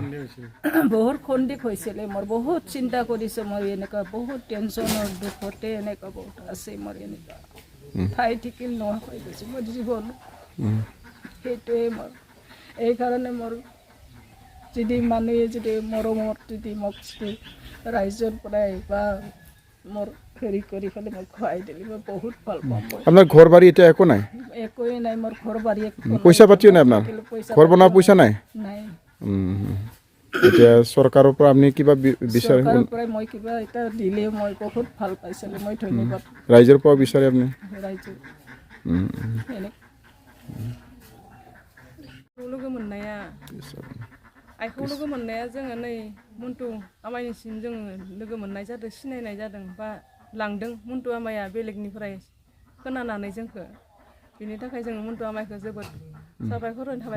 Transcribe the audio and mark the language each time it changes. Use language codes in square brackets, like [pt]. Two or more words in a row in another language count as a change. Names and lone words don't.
[as] বহুত সন্দেহ হৈছিলে মোৰ বহুত চিন্তা কৰিছোঁ মই এনেকুৱা বহুত টেনশ্যনৰ দুখতে এনেকুৱা বহুত আছে মোৰ এনেকুৱা ঠাই ঠিকিল নোহোৱা হৈ গৈছে মোৰ জীৱন সেইটোৱে মোৰ এইকাৰণে মোৰ যদি মানুহে যদি মৰমত যদি মোক ৰাইজৰ পৰাই বা মোৰ হেৰি কৰি পেলাই মই খুৱাই দিলে মই বহুত ভাল পাম আপোনাৰ ঘৰ বাৰী এতিয়া একো নাই একোৱে নাই মোৰ ঘৰ বাৰী পইচা পাতিও নাই আপোনাৰ ঘৰ বনোৱা পইচা নাই নাই এতিয়া চৰকাৰৰ পৰা আপুনি কিবা বিচাৰে চৰকাৰৰ পৰা মই কিবা এটা দিলে মই বহুত ভাল পাইছিলোঁ মই ধন্যবাদ ৰাইজৰ পৰা বিচাৰে আপুনি [brx] रायजो लोगो मोननाया आइखौ लोगो मोननाया जोङो नै मन्टु आमायनिसिम जोङो लोगो मोननाय जादों सिनायनाय जादों बा लांदों मन्टु आमाया बेलेगनिफ्राय खोनानानै जोंखौ बिनि थाखाय जोङो मन्टु आमायखौ जोबोद साबायखर होनो थाबाय